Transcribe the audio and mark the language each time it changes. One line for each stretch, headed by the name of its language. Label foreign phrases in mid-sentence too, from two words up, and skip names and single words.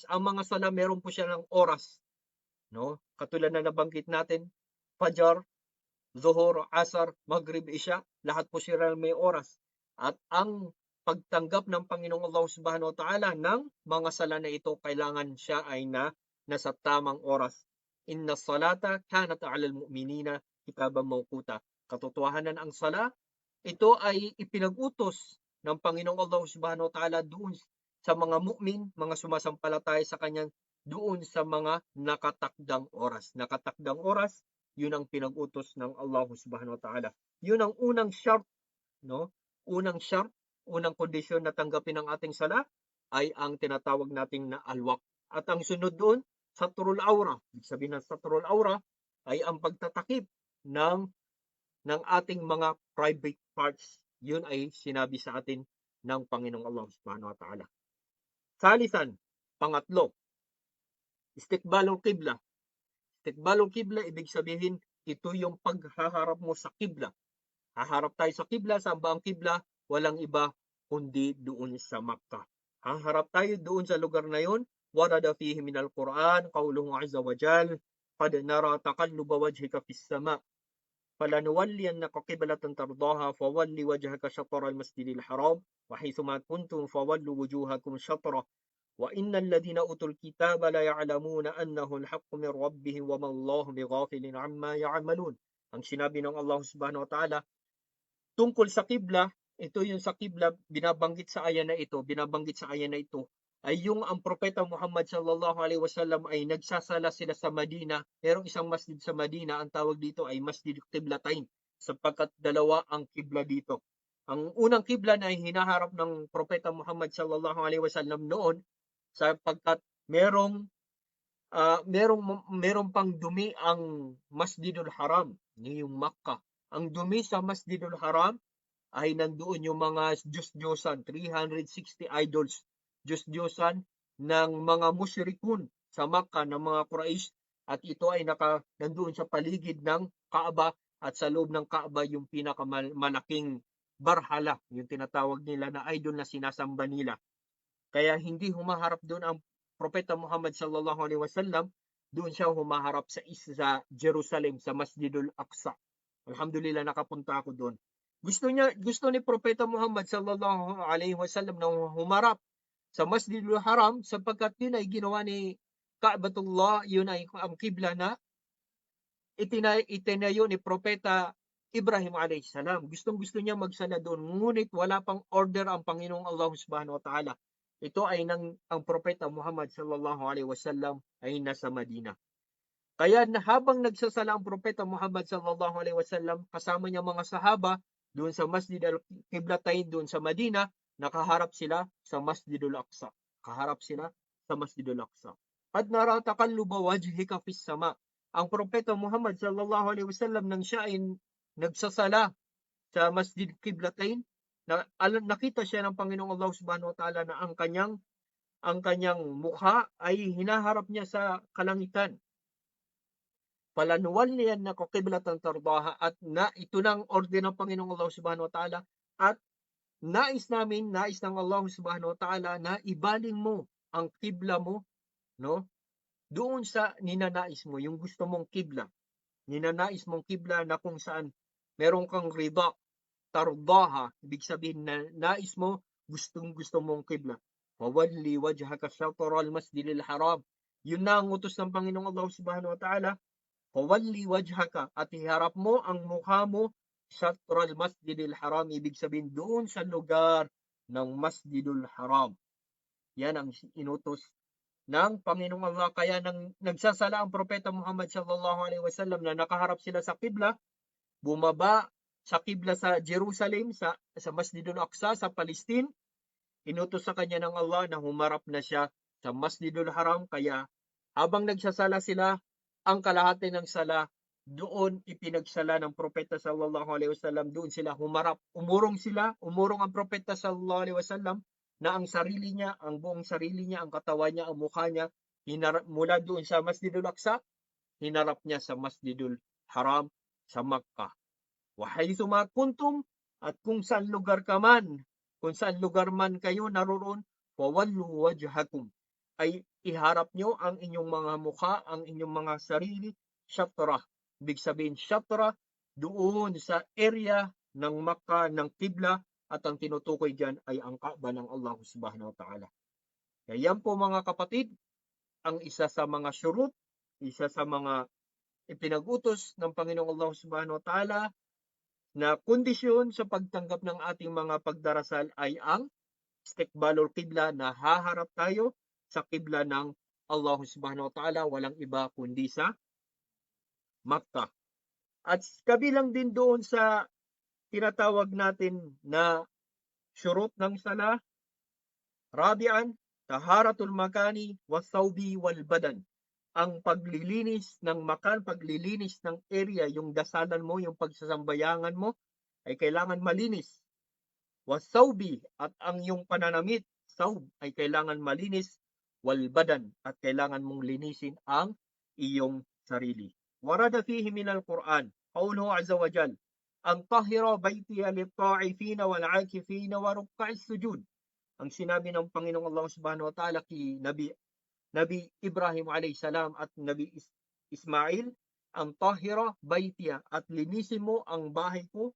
Filipino: Ang mga sala meron po siya ng oras, no? Katulad na nabanggit natin, Fajar, Zuhur, Asar, Maghrib, Isya, lahat po sila may oras. At ang pagtanggap ng Panginoong Allah
Arabic: سبحانه وتعالى
Filipino: ng mga sala na ito, kailangan siya ay nasa tamang oras.
Arabic: إن الصلاة كانت على المؤمنين كتابا موقوتا.
Filipino: Katotohanan ang sala, ito ay ipinag-utos ng Panginoong Allah
Arabic: سبحانه وتعالى
Filipino: doon sa mga mu'min, mga sumasampalataya sa kanya, doon sa mga nakatakdang oras. Nakatakdang oras, yun ang pinag-utos ng Allah
Arabic: سبحانه وتعالى.
Filipino: Yun ang unang shart, no? Unang shart, unang kondisyon na tanggapin ang ating sala ay ang tinatawag nating na alwaq. At ang sunod doon,
Arabic: ستر العورة.
Filipino: Ibig sabihin ng
Arabic: ستر العورة
Filipino: ay ang pagtatakip ng ating mga
English: private parts.
Filipino: Yun ay sinabi sa atin ng Panginoong Allah
Arabic: سبحانه وتعالى.
Filipino: Salisan, pangatlo,
Arabic: استقبال القبلة. استقبال القبلة,
Filipino: ibig sabihin, ito yung paghaharap mo sa qibla. Haharap tayo sa qibla, saan ba ang qibla? Walang iba kundi doon sa Makkah. Haharap tayo doon sa lugar na yun.
Arabic: وورد فيه من القرآن قوله عز وجل قد نرى تقلب وجهك في السماء' فلنولينك قبلة ترضاها فول وجهك شطر المسجد الحرام وحيثما كنتم فولوا وجوهكم شطره وإن الذين أوتوا الكتاب ليعلمون أنه الحق من ربهم وما الله بغافل عما يعملون.
Filipino: Ang sinabi ng Allah
Arabic: سبحانه وتعالى
Filipino: tungkol sa qibla, ito yung sa qibla binabanggit sa aya na ito, ay yung ang propeta Muhammad
Arabic: صلى الله عليه وسلم
Filipino: ay nagsasala sila sa Madina. Merong isang masjid sa Madina, ang tawag dito ay Masjid Qiblatain, sapagkat dalawa ang qibla dito. Ang unang qibla na hinaharap ng propeta Muhammad
Arabic: صلى الله عليه وسلم
Filipino: noon, sapagkat merong pang dumi ang Masjidul Haram, yung Makkah. Ang dumi sa Masjidul Haram ay nandoon yung mga Diyos-Diyosan, 360 idols, Diyos-Diyosan ng mga musyrikun sa Makkah, ng mga Quraysh, at ito ay nandoon sa paligid ng Kaaba, at sa loob ng Kaaba yung pinakamalaking barhala, yung tinatawag nila na idol na sinasamba nila. Kaya hindi humaharap doon ang propeta Muhammad
Arabic: صلى الله عليه وسلم,
Filipino: doon siya humaharap sa Jerusalem, sa Masjidul Aqsa. Alhamdulillah, nakapunta ako doon. Gusto ni propeta Muhammad
Arabic: صلى الله عليه وسلم
Filipino: na humarap sa Masjidul Haram, sapagkat yun ay ginawa ni Ka'batullah, yun ay ang qibla na itinayo ni propeta Ibrahim
Arabic: عليه السلام.
Filipino: Gustong-gusto niya magsala doon, ngunit wala pang order ang Panginoong Allah
Arabic: سبحانه وتعالى.
Filipino: Ito ay ang propeta Muhammad
Arabic: صلى الله عليه وسلم
Filipino: ay nasa Madina. Kaya habang nagsasala ang propeta Muhammad
Arabic: صلى الله عليه وسلم,
Filipino: kasama niya mga sahaba doon sa Masjid al-Qiblatain doon sa Madina, nakaharap sila sa Masjidul Aqsa. Kaharap sila sa Masjidul Aqsa.
Arabic: قد نرى تقلب وجهك في السماء.
Filipino: Ang propeta Muhammad
Arabic: صلى الله عليه وسلم
Filipino: nang siya ay nagsasala sa Masjid Qiblatain, nakita siya ng Panginoong Allah
Arabic: سبحانه وتعالى
Filipino: na ang kanyang mukha ay hinaharap niya sa kalangitan.
Arabic: فلنولينك قبلة ترضاها,
Filipino: at ito nang order ng Panginoong Allah
Arabic: سبحانه وتعالى,
Filipino: at nais ng Allah
Arabic: سبحانه وتعالى
Filipino: na ibaling mo ang qibla mo, no? Doon sa ninanais mo, yung gusto mong qibla. Ninanais mong qibla na kung saan meron kang rida, tardaha, ibig sabihin na nais mo, gustong-gusto mong qibla.
Arabic: وول وجهك شطر المسجد الحرام.
Filipino: Yun na ang utos ng Panginoong Allah
Arabic: سبحانه وتعالى. وول وجهك,
Filipino: at iharap mo ang mukha mo
Arabic: شطر المسجد الحرام,
Filipino: ibig sabihin doon sa lugar ng Masjidul Haram. Yan ang inutos ng Panginoong Allah. Kaya nang nagsasala ang propeta Muhammad
Arabic: صلى الله عليه وسلم
Filipino: na nakaharap sila sa qibla, bumaba sa qibla sa Jerusalem, sa Masjidul Aqsa sa Palestine, inutos sa kanya ng Allah na humarap na siya sa Masjidul Haram. Kaya habang nagsasala sila, ang kalahati ng sala doon ipinagsala ng propeta
Arabic: صلى الله عليه وسلم,
Filipino: doon sila humarap. Umurong ang propeta
Arabic: صلى الله عليه وسلم
Filipino: na ang sarili niya, ang buong sarili niya, ang katawan niya, ang mukha niya, mula doon sa Masjidul Aqsa, hinarap niya sa Masjidul Haram sa Makkah.
Arabic: وحيثما كنتم,
Filipino: at kung saan lugar man kayo naroon,
Arabic: وولوا وجوهكم,
Filipino: ay iharap nyo ang inyong mga mukha, ang inyong mga sarili, syatra. Ibig sabihin, syatra, doon sa area ng Makkah, ng Qibla, at ang tinutukoy dyan ay ang Kaaba ng Allah
Arabic: سبحانه وتعالى.
Filipino: Kaya yan po mga kapatid, ang isa sa mga syurut, isa sa mga ipinag-utos ng Panginoong Allah
Arabic: سبحانه وتعالى
Filipino: na kondisyon sa pagtanggap ng ating mga pagdarasal ay ang
Arabic: استقبال القبلة,
Filipino: na haharap tayo sa qibla ng Allah
Arabic: سبحانه وتعالى,
Filipino: walang iba kundi sa Makkah. At kabilang din doon sa tinatawag natin na syurut ng sala,
Arabic: رابعا طهارة المكان والثوب والبدن.
Filipino: Ang paglilinis ng makan, paglilinis ng area, yung dasalan mo, yung pagsasambayangan mo, ay kailangan malinis. Wasawbi, at ang yung pananamit, sawb, ay kailangan malinis.
Arabic: والبدن,
Filipino: at kailangan mong linisin ang iyong sarili.
Arabic: وورد فيه من القرآن قوله عز وجل, أن طهرا بيتي للطائفين والعاكفين والركع السجود.
Filipino: Ang sinabi ng Panginoong Allah
Arabic: سبحانه وتعالى
Filipino: kay Nabi Ibrahim
Arabic: عليه السلام
Filipino: at Nabi Ismail,
Arabic: أن طهرا بيتي,
Filipino: at linisin mo ang bahay ko.